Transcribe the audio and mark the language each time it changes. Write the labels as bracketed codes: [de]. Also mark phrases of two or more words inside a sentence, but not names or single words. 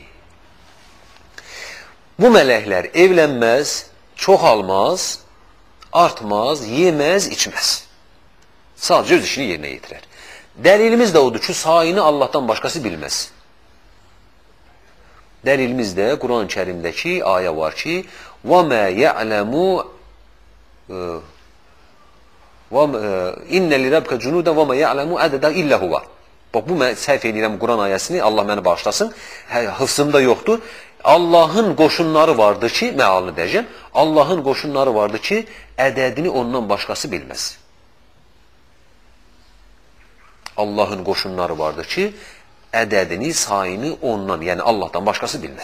[az] Bu mələklər evlənməz, çoxalmaz, artmaz, yeməz, içməz. Sadəcə öz işini yerinə yetirər. Dəlilimiz də odur ki, sayını Allahdan başqası bilməz. Dəlilimiz də Quran-ı Kərimdəki ayə var ki, [ar] وَمَا يَعْلَمُ إن لربك جنودا وما يعلم عددا إلا هو. [az] Bax bu mən səhv edirəm Quran ayəsini, Allah məni bağışlasın. Hıfzımda yoxdur. Allahın qoşunları vardır ki, məalını deyəcəm. Allahın qoşunları vardır ki, ədədini ondan başqası bilməz. Allahın qoşunları vardır ki, ədədini, sayını ondan, yəni Allahdan başqası bilməz.